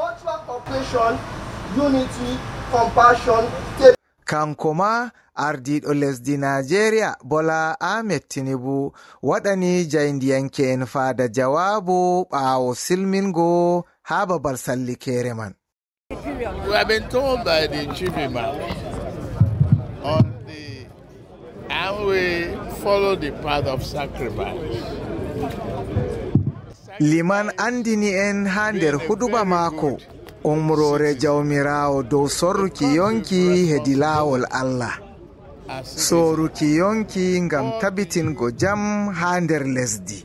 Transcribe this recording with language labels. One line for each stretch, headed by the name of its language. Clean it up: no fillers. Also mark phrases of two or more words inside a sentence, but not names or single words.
Fula: Kanko ma ardiɗo lesdi Nigeria Bola Ahmed Tinubu waɗani jayndiyanke en fada jawabu ɓaawo silmingo ha babal sallikere man.
English: We have been told by the chief imam on the and we follow the path of sacrifice.
Fula: Liman andini en ha nder huduba mako umrore jawmirawo dow sorruki yonki hedi laawol Allah. Soruki yonki ngam tabitingo jam ha nder lesdi.